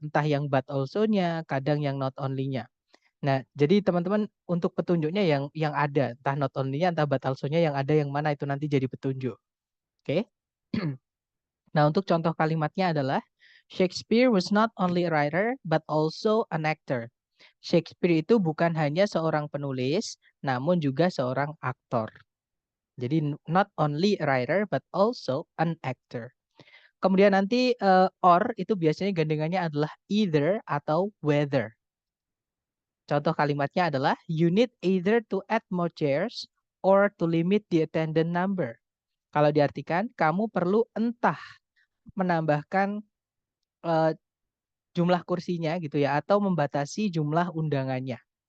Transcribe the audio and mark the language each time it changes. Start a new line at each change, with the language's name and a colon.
Indonesian: Entah yang but also-nya, kadang yang not only-nya. Nah, jadi teman-teman untuk petunjuknya yang ada, entah not only-nya, entah but also-nya yang ada yang mana itu nanti jadi petunjuk. Oke. Nah, untuk contoh kalimatnya adalah
English: Shakespeare was not only a writer but also an actor.
Indonesian: Shakespeare itu bukan hanya seorang penulis, namun juga seorang aktor.
English: Jadi not only a writer but also an actor.
Indonesian: Kemudian nanti or itu biasanya gandengannya adalah either atau whether. Contoh kalimatnya adalah
English: you need either to add more chairs or to limit the attendant number.
Indonesian: Kalau diartikan kamu perlu entah menambahkan eh, jumlah kursinya gitu ya atau membatasi jumlah undangannya.